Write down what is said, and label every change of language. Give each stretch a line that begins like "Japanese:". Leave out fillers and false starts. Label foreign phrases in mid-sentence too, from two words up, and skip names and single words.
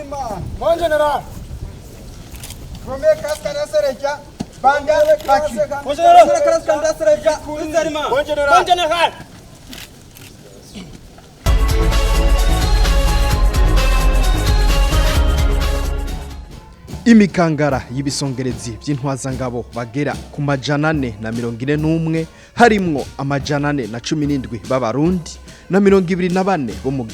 French: Mon général. Premier casque à la Sereja. Bandale Kaki. Mon général. Mon général. Mon général.
Rundi: Imikangara y'ibisongerezi vy'intwazangabo bagera ku majana 441 harimwo amajana 417 b'abarundi na 24 bo mu